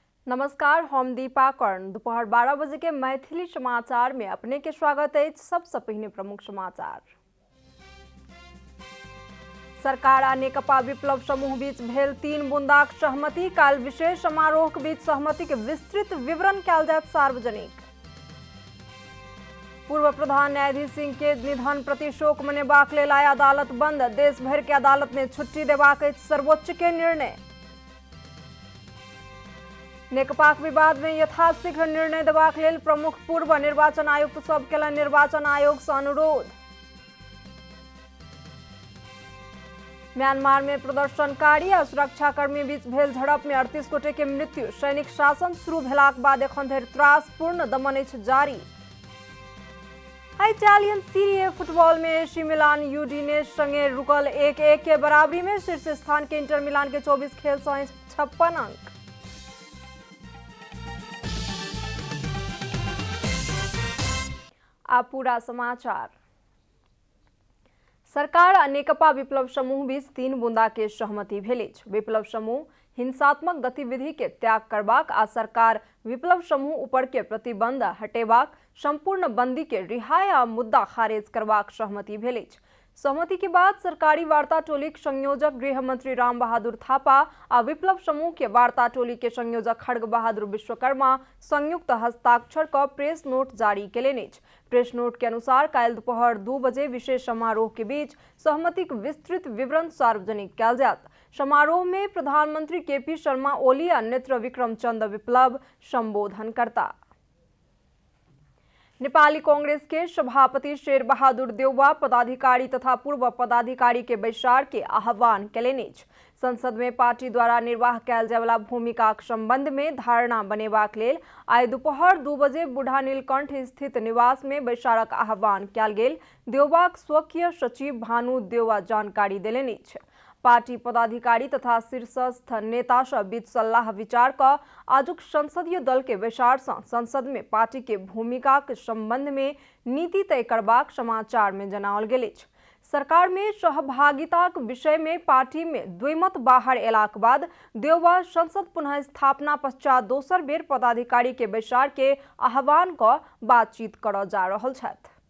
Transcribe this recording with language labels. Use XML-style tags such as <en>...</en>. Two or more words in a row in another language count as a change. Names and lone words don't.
<mai>नमस्कार, हम दीपा कर्ण। दोपहर 12 बजे के मैथिली समाचार में अपने के स्वागत है। सबसे पहिने प्रमुख समाचार। सरकार आ नेकपा विप्लव समूह बीच भेल 3 बुंदाक सहमति। काल विशेष समारोह के बीच सहमति के विस्तृत विवरण कयल जायत सार्वजनिक। पूर्व प्रधान न्यायाधीश सिंह के निधन प्रति शोक मनेबाक लेल आइ अदालत बंद। देश भर के अदालत में छुट्टी देबाक अछि सर्वोच्च के निर्णय। नेकपाक विवाद में यथाशीघ्र निर्णय देबाक लेल प्रमुख पूर्व निर्वाचन आयुक्त सब केलनि निर्वाचन आयोग से अनुरोध। म्यांमार में प्रदर्शनकारी आ सुरक्षाकर्मी बीच भेल झड़प में 38 गोटे के मृत्यु। सैनिक शासन शुरू भेलाक बाद एखन धरि त्रासपूर्ण दमन अछि जारी। इटालियन सीरी ए फुटबॉल में एसी मिलान यूडिनेस संगे रुकल 1-1 के बराबरी में शीर्ष स्थान के इंटर मिलान के 24 खेल से 56 अंक। आ पूरा समाचार। सरकार आ नेकपा विप्लव समूह बीच 3 बुंदा के सहमति भेल अछि। विप्लव समूह हिंसात्मक गतिविधि के त्याग करबाक आ सरकार विप्लव समूह ऊपर के प्रतिबंध हटेबाक, संपूर्ण बंदी के रिहाई आ मुद्दा खारिज करबाक सहमति भेल अछि। सहमति के बाद सरकारी वार्ता टोली के संयोजक गृह मंत्री राम बहादुर थापा आ विप्लव समूह के वार्ता टोली के संयोजक खड्ग बहादुर विश्वकर्मा संयुक्त हस्ताक्षर का</mai> <en>press note</en> <mai>जारी केलनि अछि।</mai> <en>press note</en> <mai>के अनुसार काल्हि दोपहर 2 बजे विशेष समारोह के बीच सहमति के विस्तृत विवरण सार्वजनिक कयल जायत। समारोह में प्रधानमंत्री केपी शर्मा ओली आ नेत्र विक्रम चंद विप्लव संबोधन करता। नेपाली कांग्रेस के सभापति शेर बहादुर देउवा पदाधिकारी तथा पूर्व पदाधिकारी के बैसार के आह्वान केलनि अछि। संसद में पार्टी द्वारा निर्वाह कयल जाय वाला भूमिका के संबंध में धारणा बनेबाक लेल आइ दोपहर 2 बजे बूढ़ा नीलकंठ स्थित निवास में बैसारक आह्वान कयल गेल। देउवाक स्वकीय सचिव भानु देउवा जानकारी देलनि अछि। पार्टी पदाधिकारी तथा शीर्षस्थ नेता सभ बीच सलाह विचार का आजुक संसदीय दल के बैसार से संसद में पार्टी के भूमिका के संबंध में नीति तय करबाक समाचार में जनाओल गेल अछि। सरकार में सहभागिता के विषय में पार्टी में द्विमत बाहर एलाक बाद देउवा संसद पुनः स्थापना पश्चात दोसर बेर पदाधिकारी के बैसार के आह्वान का बातचीत करऽ जा रहल छथि।</mai>